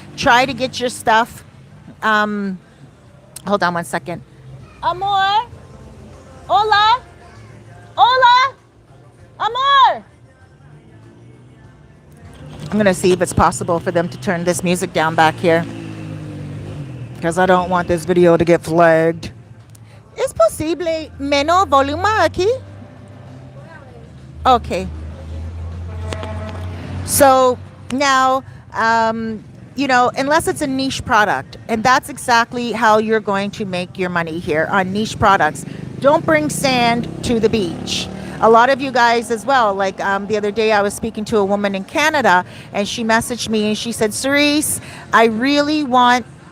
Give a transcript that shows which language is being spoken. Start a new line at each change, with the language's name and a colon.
English: Try to get your stuff. Hold on one second.
Spanish: Amor. Hola. Hola. Amor.
English: I'm going to see if it's possible for them to turn this music down back here, because I don't want this video to get flagged.
Spanish: ¿Es posible menos volumen aquí?
English: Okay. So now, unless it's a niche product, and that's exactly how you're going to make your money here on niche products. Don't bring sand to the beach. A lot of you guys as well, like the other day I was speaking to a woman in Canada, and she messaged me and she said, Cerise, I really want